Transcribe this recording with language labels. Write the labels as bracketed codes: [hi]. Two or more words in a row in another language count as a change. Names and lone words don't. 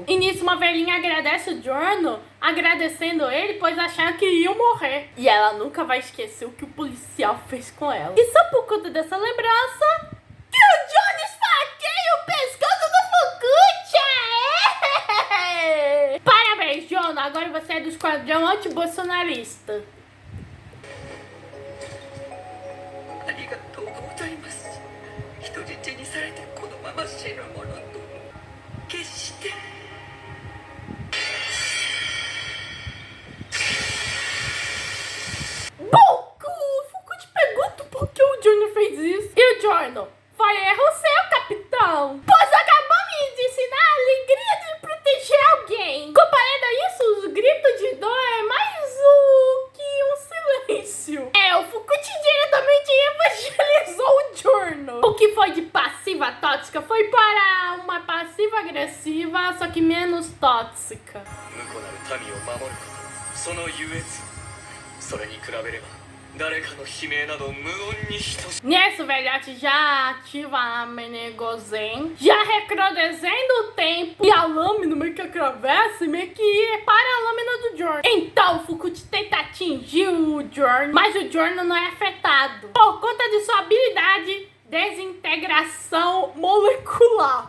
[pt] E nisso uma velhinha agradece o Giorno, agradecendo ele, pois acharam que iam morrer. E ela nunca vai esquecer o que o policial fez com ela. E só por conta dessa lembrança que o Giorno esfaqueia o pescoço do Fukuchi! Parabéns, Giorno! Agora você é do esquadrão anti-bolsonarista. [ja] ありがとうございます。人質にされてこのまま死ぬものと決して。 [pt] Pouco! O Fukuchi pergunta por que o Giorno fez isso. E o Giorno: foi erro seu, capitão. Pois acabamos de ensinar a alegria de proteger alguém. Comparado a isso, os gritos de dor é mais que um silêncio. O Fukuchi diretamente evangelizou o Giorno. O que foi de passiva tóxica foi para uma passiva agressiva, só que menos tóxica. [ja] 無辜なる民を守ること、その優越、それに比べれば誰かの悲鳴など無音に等しい。 [pt] Nisso, o velhote já ativa a Menegozen, já recrudescendo o tempo, e a lâmina meio que atravessa e meio que para a lâmina do Giorno. Então o Fukuchi tenta atingir o Giorno, mas o Giorno não é afetado por conta de sua habilidade desintegração molecular.